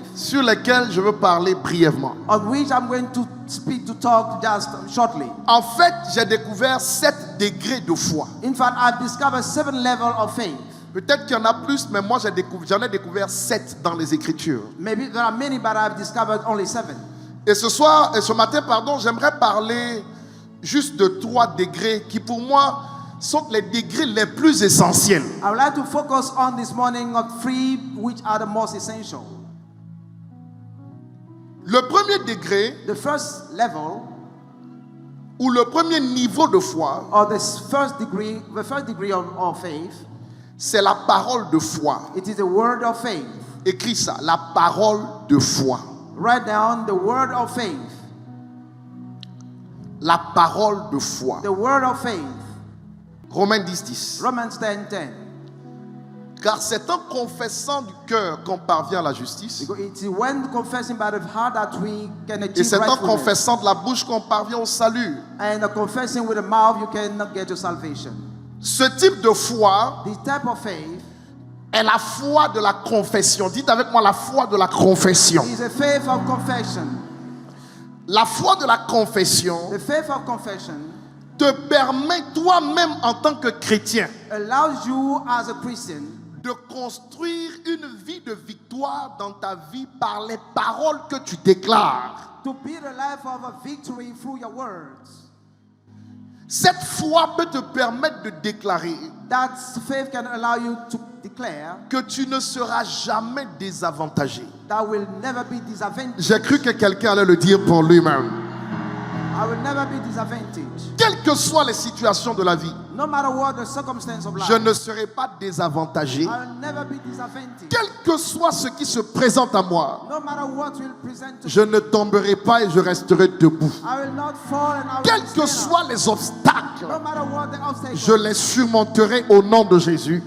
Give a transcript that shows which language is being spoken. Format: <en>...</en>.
<fr>sur lesquels je veux parler brièvement.</fr> <en>on which I'm going to talk just shortly.</en> <fr>En fait, j'ai découvert 7 degrés de foi.</fr> <en>In fact, I've discovered 7 levels of faith.</en> <fr>Peut-être qu'il y en a plus, mais moi j'en ai découvert 7 dans les Écritures.</fr> <en>Maybe there are many, but I've discovered only 7.</en> <fr>Et ce matin, j'aimerais parler juste de 3 degrés qui pour moi sont les degrés les plus essentiels.</fr> <en>I would like to focus on this morning on 3 which are the most essential.</en> <fr>Le premier degré</fr> <en>The first level,</en> <fr>ou le premier niveau de foi,</fr> <en>or the first degree of faith,</en> <fr>c'est la parole de foi.</fr> <en>it is the word of faith.</en> <fr>Écris ça, la parole de foi.</fr> <en>Write down the word of faith.</en> <fr>La parole de foi.</fr> <en>The word of faith.</en> <fr>Romains 10:10.</fr> <en>Romans 10:10.</en> <fr>Car c'est en confessant du cœur qu'on parvient à la justice.</fr> <en>Because it is when confessing by the heart that we can</en> <fr>Et</fr> <en>achieve</en> <fr>c'est en</fr> <en>rightfulness.</en> <fr>confessant de la bouche qu'on parvient au salut.</fr> <en>And confessing with the mouth, you cannot get to salvation.</en> <fr>Ce type de foi</fr> <en>This type of faith</en> <fr>est la foi de la confession. Dites avec moi la foi de la confession.</fr> <en>is a faith of confession.</en> <fr>La foi de la confession</fr> <en>The faith of confession</en> <fr>te permet toi-même en tant que chrétien</fr> <en>allows you as a Christian</en> <fr>de construire une vie de victoire dans ta vie par les paroles que tu déclares.</fr> <en>to build a life of a victory through your words.</en> <fr>Cette foi peut te permettre de déclarer</fr> <en>That faith can allow you to declare</en> <fr>que tu ne seras jamais désavantagé.</fr> <en>that will never be disadvantaged.</en> <fr>J'ai cru que quelqu'un allait le dire pour lui-même.</fr> <en>I will never be disadvantaged.</en> <fr>Quelles que soient les situations de la vie,</fr> <en>No matter what the circumstance of life,</en> <fr>je ne serai pas désavantagé.</fr> <en>I will never be disadvantaged.</en> <fr>Quel que soit ce qui se présente à moi,</fr> <en>No matter what will present to</en> <fr>je ne tomberai pas et je resterai debout.</fr> <en>I will not fall and I will</en> <fr>Quels que</fr> <en>stand</en> <fr>soient</fr> <en>up.</en> <fr>les obstacles,</fr> <en>No matter what the obstacle,</en> <fr>je les surmonterai au nom de Jésus.</fr>